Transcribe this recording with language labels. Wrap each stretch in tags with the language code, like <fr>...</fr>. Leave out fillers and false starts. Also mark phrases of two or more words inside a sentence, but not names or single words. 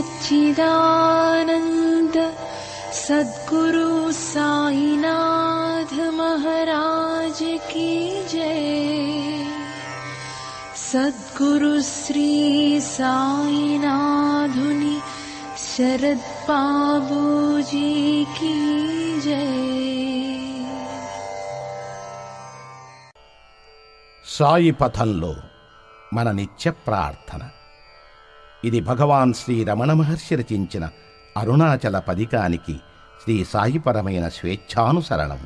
<hi>सच्चिदानंद सद्गुरु साईनाथ महाराज की जय। सद्गुरु श्री साईनाथुनि शरद बाबूजी की जय।</hi> <te>సాయి పథంలో మన నిత్య ప్రార్థన. ఇది భగవాన్ శ్రీ రమణ మహర్షి రచించిన అరుణాచల పదికానికి శ్రీ సాయిపరమైన స్వేచ్ఛానుసరణము.</te>